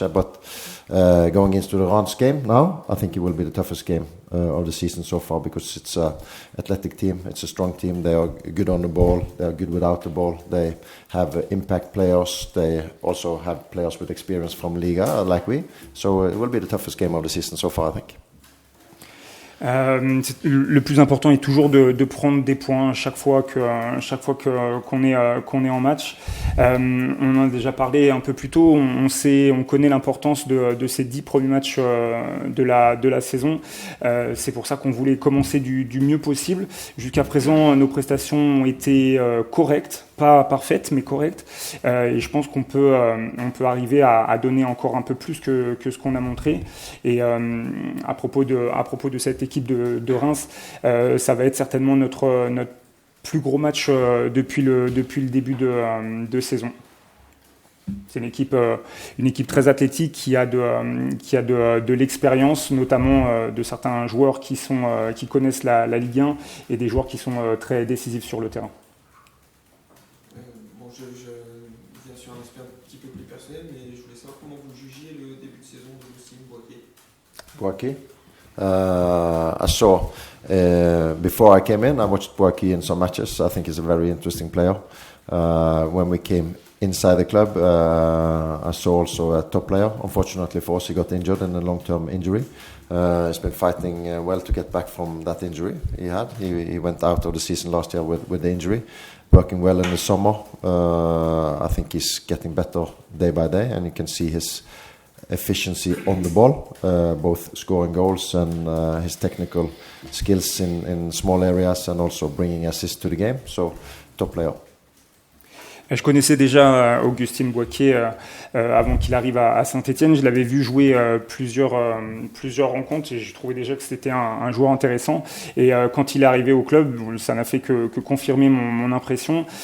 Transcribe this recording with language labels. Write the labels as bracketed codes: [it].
[en] But going into the Reims game now, I think it will be the toughest game of the season so far, because it's an athletic team, it's a strong team, they are good on the ball, they are good without the ball, they have impact players, they also have players with experience from Liga like we, so it will be the toughest game of the season so far, I think. [fr] Le plus important est toujours de prendre des points chaque fois qu'on est en match. On en a déjà parlé un peu plus tôt. On connaît l'importance de ces 10 premiers matchs de la saison. C'est pour ça qu'on voulait commencer du mieux possible. Jusqu'à présent, nos prestations ont été correctes. Pas parfaite, mais correcte. Et je pense qu'on peut arriver à donner encore un peu plus que ce qu'on a montré. Et à propos de cette équipe de Reims, ça va être certainement notre plus gros match depuis le début de saison. C'est une équipe très athlétique qui a de l'expérience, notamment de certains joueurs qui connaissent la Ligue 1 et des joueurs qui sont très décisifs sur le terrain. Je viens sur un aspect un petit peu plus personnel, mais je voulais savoir comment vous jugiez le début de saison d'Augustin Boaké. [en] I saw before I came in, I watched Boaké in some matches. I think he's a very interesting player. When we came inside the club, I saw also a top player. Unfortunately for us, he got injured in a long-term injury. He's been fighting well to get back from that injury he had. He went out of the season last year with the injury. Working well in the summer. I think he's getting better day by day, and you can see his efficiency on the ball, both scoring goals and his technical skills in small areas, and also bringing assists to the game. So, top player. [fr] Je connaissais déjà Augustin Boaké avant qu'il arrive à Saint-Etienne. Je l'avais vu jouer plusieurs rencontres et je trouvais déjà que c'était un joueur intéressant. Et quand il est arrivé au club, ça n'a fait que confirmer mon impression.